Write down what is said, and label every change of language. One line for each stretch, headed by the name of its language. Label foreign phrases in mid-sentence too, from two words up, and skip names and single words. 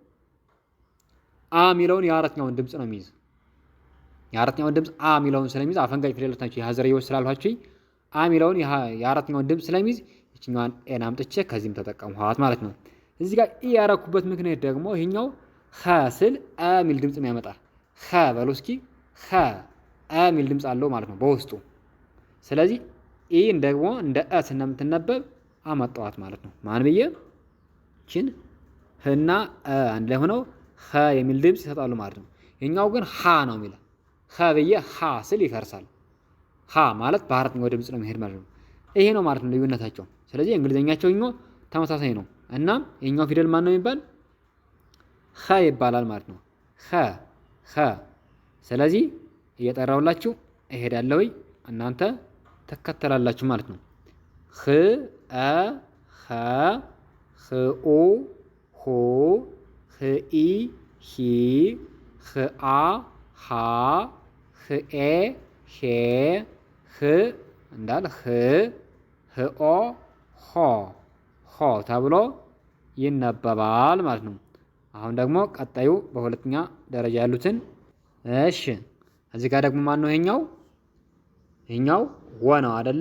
Amharic: አ የሚለውን የአራተኛውን ድምጽ ነው የሚይዝ። የአራተኛውን ድምጽ አ የሚለውን ስለሚይዝ አፈንጋጭ ፊደላት ናቸው የሀዘርያዎች ስላልኋቸው አ የሚለውን የአራተኛውን ድምጽ ስለሚይዝ ይችኛዋን ኤን አምጥቼ ከዚህም ተጠቀምኋት ማለት ነው። እዚህ ጋር ኢ ያረኩበት ምክንያት ደግሞ ይሄኛው ኸ ስል አ የሚል ድምጽ የሚያመጣ ኸ በሉ እስኪ ኸ አ የሚል ድምጽ አለው ማለት ነው በውስጡ። ስለዚህ ኢን ደግሞ እንደ አ ስለምትነበብ አመጣዋት ማለት ነው። ማን ብዬ ችን ህና አንድ ላይ ሆነው ኸ የሚል ድምጽ ይሰጣሉ ማለት ነው። የኛው ግን ሀ ነው የሚለው። ኸ ብዬ ሀ ስል ይፈርሳል። ሀ ማለት በአራተኛው ድምጽ ነው የሚሄድ ማለት ነው። ይሄ ነው ማለት ነው ልዩነታቸው። ስለዚህ እንግሊዘኛቸው ተመሳሳይ ነው እና የኛው ፊደል ማን ነው የሚባል? ኸ ይባላል ማለት ነው። ኸ ስለዚህ እየጠራውላችሁ እሄዳለሁ፣ እናንተ ተከተላላችሁ ማለት ነው። ኽ ኸ ኽኡ ሁ ኽኢ ሂ ኽአ ሃ ኽኤ ሄ ህ እንዳል ህ ህኦ ሆ ተብሎ ይነበባል ማለት ነው። አሁን ደግሞ ቀጣዩ በሁለተኛ ደረጃ ያሉትን እሺ፣ እዚህ ጋር ደግሞ ማን ነው? ይሄኛው ይሄኛው ወ ነው አይደለ?